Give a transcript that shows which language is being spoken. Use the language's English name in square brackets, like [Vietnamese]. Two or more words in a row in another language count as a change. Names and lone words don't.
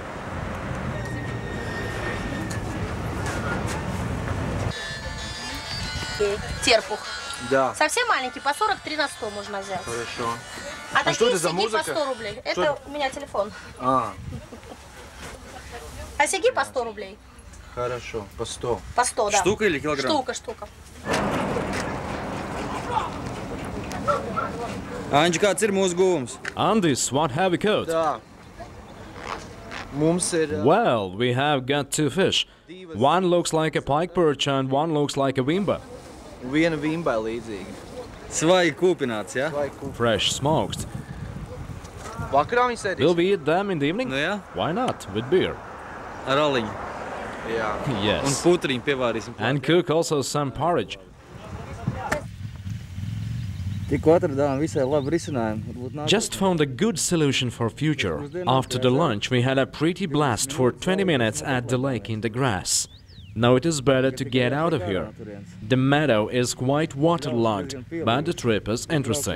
[Russian] Терпух. Да. Совсем маленький, по 43 на 100 можно взять. Хорошо. А такие это за сиги по музыка? 100 рублей. Это у меня телефон. А, А сиги по 100 рублей. хорошо. По 100. По 100, да. Штука или килограмм? Штука. [Latvian] Andis, kāds ir mūsu guvums? Andis, [English] what have we caught? [Russian] Да. [Latvian] Mums ir [English] Well, we have got two fish. One looks like a pike perch and one looks like a wimba. [Latvian] viena vimbai līdzīga. Svaigi kūpināts, ja? Vai kup. [English] Fresh smoked. [Latvian] Vakarā viņi sēdīs? [English] Will we eat them in the evening? [Latvian] Nu jā, [English] Why not? With beer. [Latvian] ar aliņu. Jā. Un [English] Yes. [Latvian] putriņu pievārīsim. [English] And cook also some porridge. [Latvian] Tikko atradām visai labu risinājumu. [English] Just found a good solution for future. After the lunch, we had a pretty blast for 20 minutes at the lake in the grass. Now it is better to get out of here. The meadow is quite waterlogged, but the trip is interesting.